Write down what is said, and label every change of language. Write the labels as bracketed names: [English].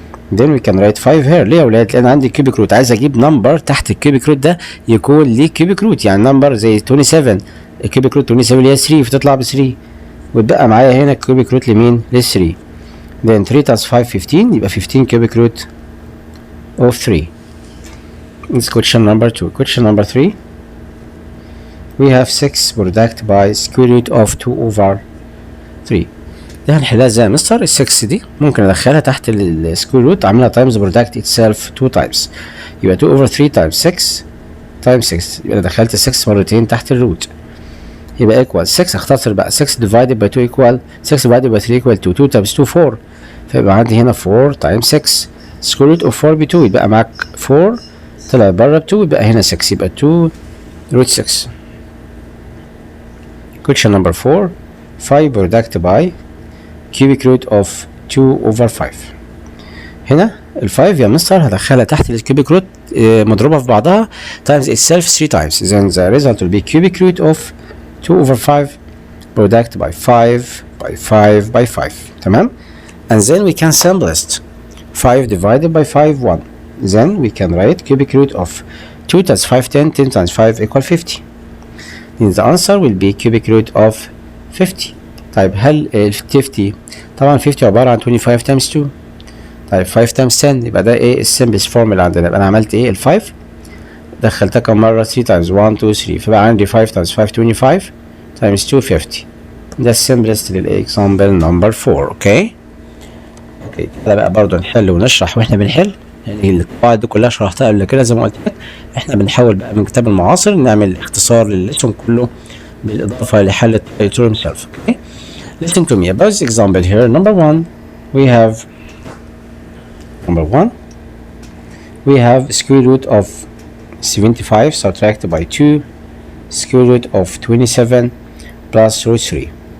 [English] then we can write 5 here. [Arabic] ليه يا ولاد؟ لان عندي كيوبيك روت، عايز اجيب نمبر تحت الكيوبيك روت ده يكون ليه كيوبيك روت، يعني نمبر زي 27 الكيوبيك روت 27 اللي هي 3 فتطلع ب 3 وتبقى معايا هنا الكيوبيك روت لمين؟ لل 3. [English] then 3 times 5 15 [Arabic] يبقى 15 كيوبيك روت [English] of 3. This question number 2. Question number 3 we have 6 product by square root of 2 over 3. [Arabic] دي هنحلها ازاي يا مستر؟ ال 6 دي ممكن ادخلها تحت السكوير روت اعملها تايمز برودكت اتسيلف 2 تايمز، يبقى [English] 2 over 3 times 6 times 6 [Arabic] يبقى انا دخلت 6 مرتين تحت الروت، يبقى [English] equal 6. [Arabic] اختصر بقى [English] 6 divided by 2 equal 6 divided by 3 equal 2 2 times 2 4 [Arabic] فيبقى عندي هنا 4 times 6 سكوير روت اوف 4 ب 2 يبقى معاك 4 طلع بره ب 2 يبقى هنا 6 يبقى 2 root 6. [English] Question number 4 5 product by cubic root of 2 over 5. [Arabic] هنا ال 5 يا مستر هدخلها تحت الكيوبيك روت مضروبة في بعضها [English] times itself 3 times, then the result will be cubic root of 2 over 5 product by 5 by 5 by 5. [Arabic] تمام. [English] and then we can simplest 5 divided by 5 1, then we can write cubic root of 2 times 5 10 10 times 5 equal 50. then the answer will be cubic root of 50. [Arabic] طيب هل ال 50 طبعا 50 عبارة عن [English] 25 times 2. [Arabic] طيب 5 times 10 يبقى ده ايه السمبلس فورم اللي عندنا. يبقى انا عملت ايه ال 5 دخلتها كم مرة [English] 3 times [Arabic] 1 2 3 فبقى عندي 5 times 5 25 times 2 50. ده السمبلست للاكزامبل نمبر 4. اوكي كده بقى برضه نحل ونشرح واحنا بنحل، يعني القواعد دي كلها شرحتها قبل كده زي ما قلت لك. احنا بنحاول بقى من كتاب المعاصر نعمل اختصار للليسون كله بالاضافة لحل التيتور himself. [English] Okay, listen to me about this example here. Number 1 we have square root of 75 subtracted by 2 square root of 27 plus root 3.